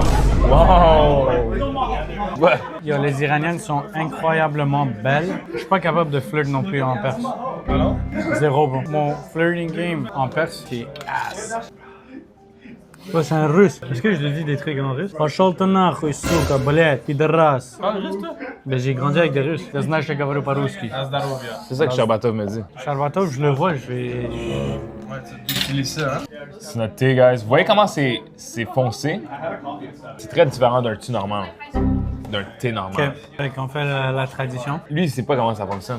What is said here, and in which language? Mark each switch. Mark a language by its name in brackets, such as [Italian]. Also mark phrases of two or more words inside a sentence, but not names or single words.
[French] Wow! Ouais. Yo, les iraniennes sont incroyablement belles. Je suis pas capable de flirt non plus en perse. Zéro, bro. Mon [English] flirting game [French] en perse, c'est ass. Ouais, c'est un russe. Est-ce que je le dis des trucs en russe? [Russian] Пошёл ты нахуй, сука, блядь, пидорас. [French] Parle juste, toi? Ben, j'ai grandi avec des Russes. [Russian] Я знаю, что я говорю по-русски. [French] À Zdarovia. C'est ça que Sherbatov me dit. Sharbatov, je le vois, je vais... Ouais, tu utilises ça, hein? C'est notre thé, guys. Vous voyez comment c'est foncé? C'est très différent d'un thé normal. D'un thé normal. Ok, fait qu'on fait la tradition. Lui, il sait pas comment ça fonctionne.